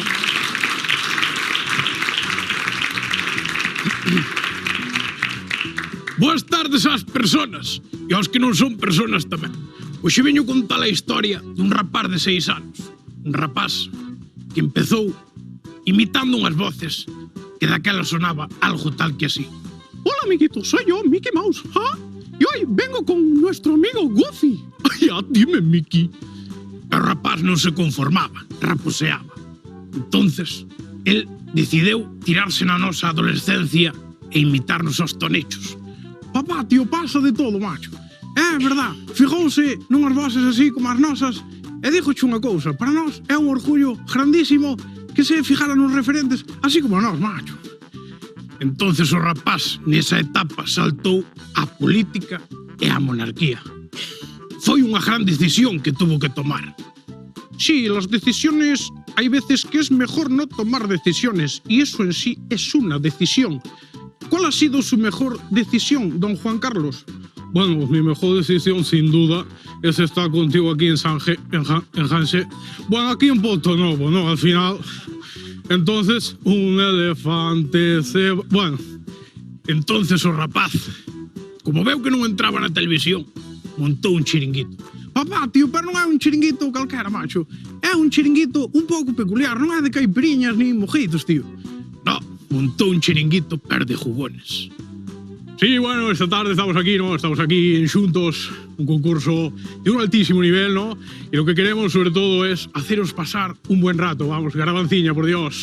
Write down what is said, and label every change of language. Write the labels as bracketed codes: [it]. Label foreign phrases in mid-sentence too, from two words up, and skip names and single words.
[gl] Boas tardes ás personas e aos que non son personas tamén. Hoxe veño contar a historia dun rapaz de 6 anos. Un rapaz que empezou imitando unhas voces que daquela sonaba algo tal que así. [es] Hola, amiguito, soy yo, Mickey Mouse. ¿Ah? Y hoy vengo con nuestro amigo Goofy. Ya, dime, [gl] Mickey. El rapaz non se conformaba, raposeaba. [es] Entonces, él [gl] decideu tirarse na nosa adolescencia e imitarnos aos tonechos. Papá, tío, pasa de todo, macho. É verdad, fijouse nunhas voces así como as nosas e dígoche unha cousa, para nós é un orgullo grandísimo que se fijara nos referentes así como a nós, macho. Entonces o rapaz nesa etapa saltou á política e á monarquía. Foi unha gran decisión que tuvo que tomar. [es] Sí, las decisiones, hay veces que es mejor no tomar decisiones y eso en sí es una decisión. ¿Cuál ha sido su mejor decisión, don Juan Carlos? Bueno, mi mejor decisión, sin duda, es estar contigo aquí en Hanse. Bueno, aquí en Porto Novo, ¿no? Al final. Entonces, un elefante se... [gl] Bueno, entonces o rapaz, como veu que non entraba na televisión, montou un chiringuito. Papá, tío, pero non é un chiringuito calquera, macho. É un chiringuito un pouco peculiar, non é de caipiriñas ni mojitos, tío. [es] No, montó un chiringuito de jugones. Sí, bueno, esta tarde estamos aquí, ¿no? Estamos aquí en Xuntos, un concurso de un altísimo nivel, ¿no? Y lo que queremos, sobre todo, es haceros pasar un buen rato. Vamos, Garavanciña, por Dios.